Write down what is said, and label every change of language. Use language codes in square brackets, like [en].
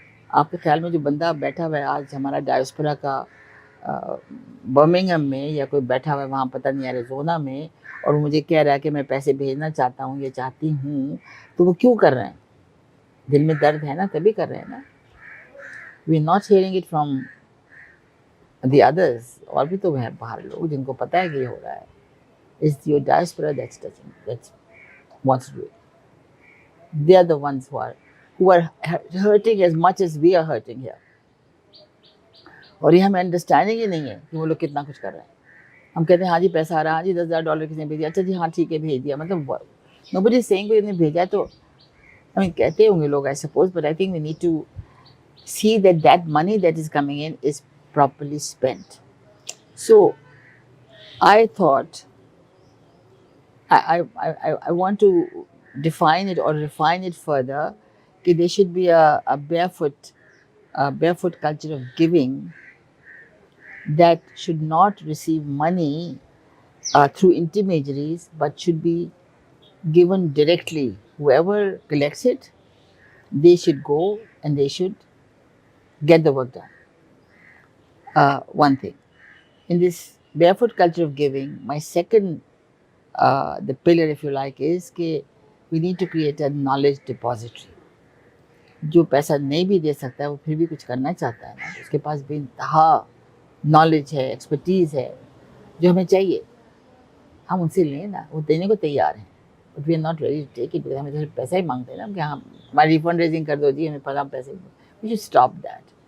[hi] आपके ख्याल में जो बंदा बैठा हुआ है आज हमारा डायस्पोरा का बर्मिंघम में, या कोई बैठा हुआ है वहाँ पता नहीं एरिज़ोना में, और मुझे कह रहा है कि मैं पैसे भेजना चाहता हूँ या चाहती हूँ, तो वो क्यों कर रहे हैं? दिल में दर्द है ना, तभी कर रहे हैं ना। [en] We are not hearing it from the others. [hi] और भी तो हैं बाहर लोग जिनको पता है कि ये हो रहा है। [en] It's your diaspora that's touching, that's wants to do it. They are the ones who are hurting as much as we are hurting here. [hi] और ये हमें अंडरस्टैंडिंग ही नहीं है कि वो लोग कितना कुछ कर रहे हैं। हम कहते हैं हाँ जी पैसा आ रहा है, हाँ जी $10,000 किसने भेज दिया, अच्छा जी हाँ ठीक है भेज दिया, मतलब [en] nobody is saying [hi] कोई ने भेजा है, तो [en] I mean [hi] कहते होंगे लोग, [en] I suppose, but I think we need to see that that money that is coming in is properly spent. So I thought I want to define it or refine it further that there should be a barefoot culture of giving that should not receive money through intermediaries, but should be given directly. Whoever collects it, they should go and they should get the work done. One thing. In this barefoot culture of giving, my second the pillar, if you like, is [hi] कि [en] we need to create a knowledge depository. [hi] जो पैसा नहीं भी दे सकता है वो फिर भी कुछ करना चाहता है ना, उसके पास भी इंतहा नॉलेज है, एक्सपर्टीज़ है जो हमें चाहिए, हम उनसे लें ना, वो देने को तैयार हैं, [en] but we are not ready to take it, [hi] हमें तो पैसा ही मांगते हैं ना कि हाँ हमारी फंड रेजिंग कर दो जी, हमें पर आप पैसे, [en] We should stop that.